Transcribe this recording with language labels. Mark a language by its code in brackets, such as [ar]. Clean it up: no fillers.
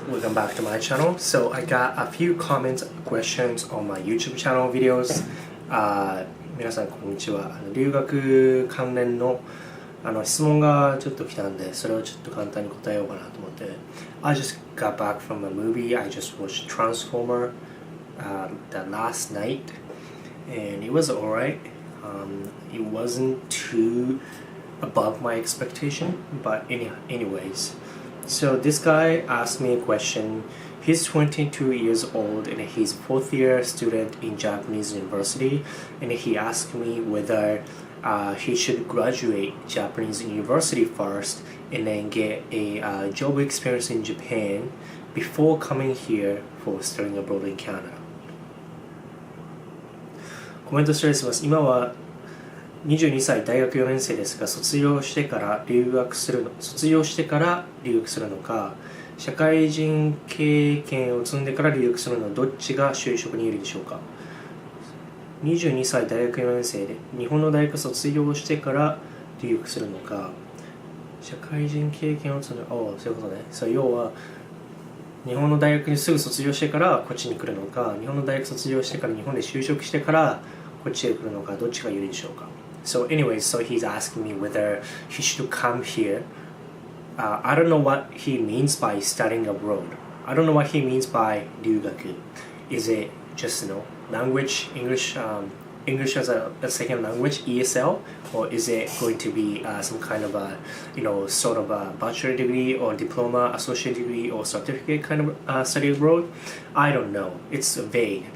[en] Welcome back to my channel. So I got a few comments, questions on my YouTube channel videos. [ja] 皆さんこんにちは。留学関連の質問がちょっと来たんで、それをちょっと簡単に答えようかなと思って。 [en] I just got back from a movie. I just watched Transformer the last night, and it was alright. It wasn't too above my expectation, but anyways.So this guy asked me a question. He's 22 years old and he's a fourth year student in Japanese university, and he asked me whether he should graduate Japanese university first and then get a job experience in Japan before coming here for studying abroad in Canada. [ja] コメント失礼します。今は22歳大学4年生ですが、卒業してから留学するのか、社会人経験を積んでから留学するのどっちが就職に有利でしょうか。 22歳大学4年生で日本の大学卒業してから留学するのか、社会人経験を積んで、そういうことね。要は日本の大学にすぐ卒業してからこっちに来るのか、日本の大学卒業してから日本で就職してからこっちへ来るのか、どっちが有利でしょうか。 [en] So anyways, he's asking me whether he should come here. I don't know what he means by studying abroad. I don't know what he means by 留学. Is it just language, English as a second language, ESL, or is it going to be some kind of a sort of a bachelor degree or diploma, associate degree or certificate kind of study abroad? I don't know. It's vague.